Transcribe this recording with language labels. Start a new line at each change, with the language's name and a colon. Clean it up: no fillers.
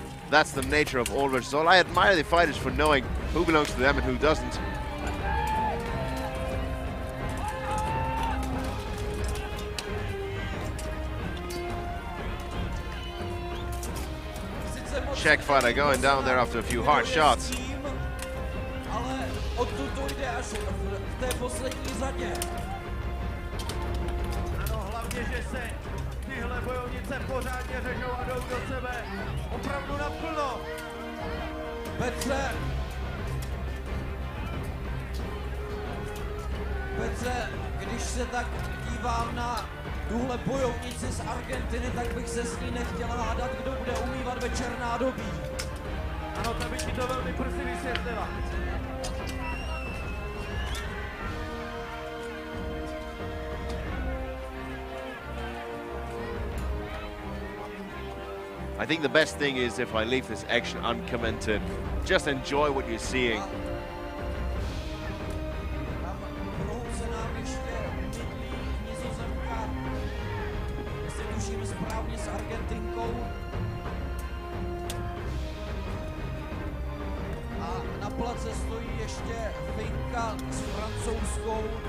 English: That's the nature of all versus all. I admire the fighters for knowing who belongs to them and who doesn't. Czech fighter going down there after a few hard shots.
Czech: Ale odtud to jde až v té poslední řadě. Ano, hlavně, že se tyhle bojovnice pořádně řežou a jdou do sebe. Opravdu naplno. Petře, když se tak dívám na tuhle bojovnici z Argentiny, tak bych se s ní nechtěl hádat, kdo bude umývat večer nádobí. Ano, ta by ti to velmi brzy vysvětlila.
English: I think the best thing is if I leave this action uncommented. Just enjoy what you're seeing.
Czech: Tam v rohu se nám ještě mydlí Nizozemka, jestli tuším správně, s Argentinkou. A na place stojí ještě Finka s Francouzskou.